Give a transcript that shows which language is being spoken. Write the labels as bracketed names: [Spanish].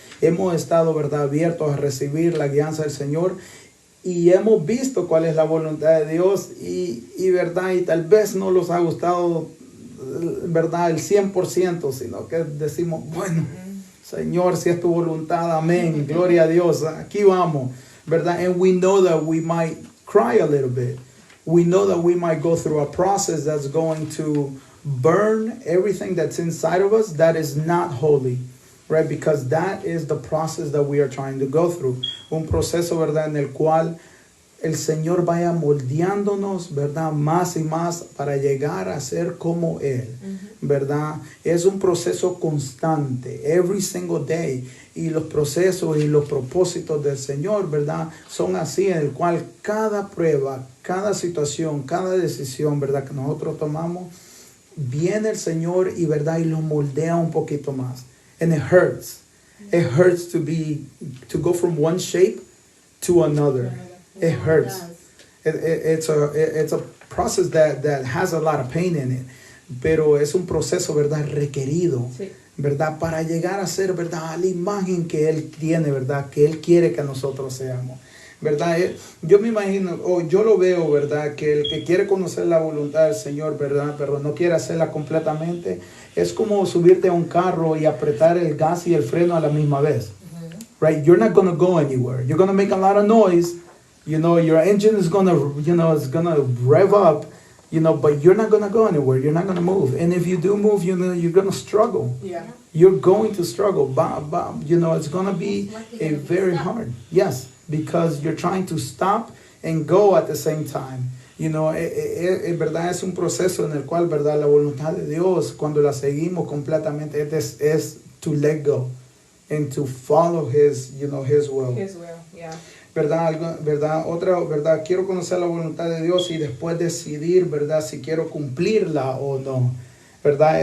[Spanish] Hemos estado, verdad, abiertos a recibir la guianza del Señor y hemos visto cuál es la voluntad de Dios y verdad, y tal vez no nos ha gustado, verdad, el 100%, sino que decimos, bueno, Señor, si es tu voluntad, amén, gloria a Dios, aquí vamos, verdad. [English] And we know that we might cry a little bit. We know that we might go through a process that's going to burn everything that's inside of us that is not holy, right? Because that is the process that we are trying to go through. [Spanish] Un proceso, verdad, en el cual el Señor vaya moldeándonos, ¿verdad? Más y más para llegar a ser como Él, ¿verdad? Es un proceso constante, [English] every single day. [Spanish] Y los procesos y los propósitos del Señor, ¿verdad? Son así, en el cual cada prueba, cada situación, cada decisión, ¿verdad? Que nosotros tomamos, viene el Señor y, ¿verdad? Y lo moldea un poquito más. [English] And it hurts. It hurts to go from one shape to another. It hurts. It's a process that has a lot of pain in it. [Spanish] Pero es un proceso, ¿verdad? Requerido, sí, ¿verdad? Para llegar a ser, ¿verdad? La imagen que Él tiene, ¿verdad? Que Él quiere que nosotros seamos, ¿verdad? Yo me imagino, o yo lo veo, ¿verdad? Que el que quiere conocer la voluntad del Señor, ¿verdad? Pero no quiere hacerla completamente, es como subirte a un carro y apretar el gas y el freno a la misma vez, right? [English] You're not going to go anywhere. You're going to make a lot of noise. You know, your engine is going to, it's going to rev up, but you're not going to go anywhere. You're not going to move. And if you do move, you're going to struggle. Yeah. You're going to struggle. It's going to be very hard. Yes, because you're trying to stop and go at the same time. [Spanish] Verdad, es un proceso en el cual, verdad, la voluntad de Dios, cuando la seguimos completamente, es [English] to let go and to follow His will. His will, yeah. [Spanish] ¿Verdad? Otra, ¿verdad? Quiero conocer la voluntad de Dios y después decidir, ¿verdad? Si quiero cumplirla o no, ¿verdad?